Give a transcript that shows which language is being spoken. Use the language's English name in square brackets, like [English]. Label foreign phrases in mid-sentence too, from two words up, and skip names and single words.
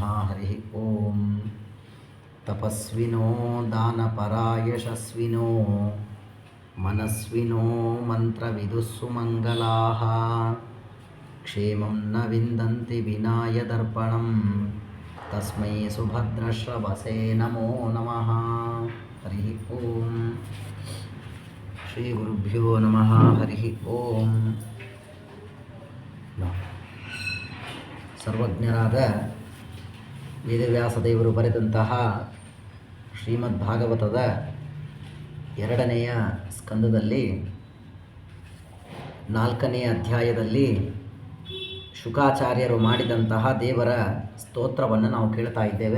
[Sanskrit] हरिः ओं तपस्विनो दानपरायशस्विनो मनस्विनो मन्त्रविदुःसुमङ्गलाः क्षेमं न विन्दन्ति विनाय दर्पणं तस्मै सुभद्रश्रवसे नमो नमः हरिः ओं ಶ್ರೀಗುರುಭ್ಯೋ ನಮಃ ಹರಿಃ ಓಂ. [Kannada] ಸರ್ವಜ್ಞರಾದ ವೇದವ್ಯಾಸ ದೇವರು ಬರೆದಂತಹ ಶ್ರೀಮದ್ ಭಾಗವತದ 2ನೆಯ ಸ್ಕಂದದಲ್ಲಿ 4ನೇ ಅಧ್ಯಾಯದಲ್ಲಿ ಶುಕಾಚಾರ್ಯರು ಮಾಡಿದಂತಹ ದೇವರ ಸ್ತೋತ್ರವನ್ನು ನಾವು ಕೇಳ್ತಾ ಇದ್ದೇವೆ.